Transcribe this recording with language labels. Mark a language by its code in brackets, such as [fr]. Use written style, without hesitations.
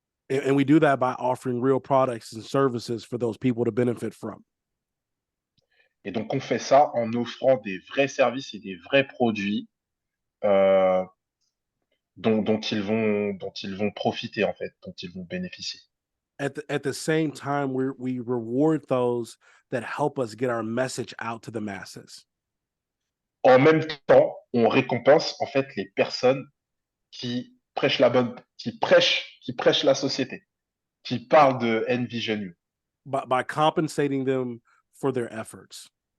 [en] And we do that by offering real products and services for those people to benefit from. [fr] Et donc, on fait ça en offrant des vrais services et des vrais produits dont ils vont profiter, en fait, dont ils vont bénéficier. [en] At the same time, we reward those that help us get our message out to the masses. [fr] En même temps, on récompense, en fait, les personnes qui prêchent la société, qui parlent de Envision You, [en] By compensating them for their efforts.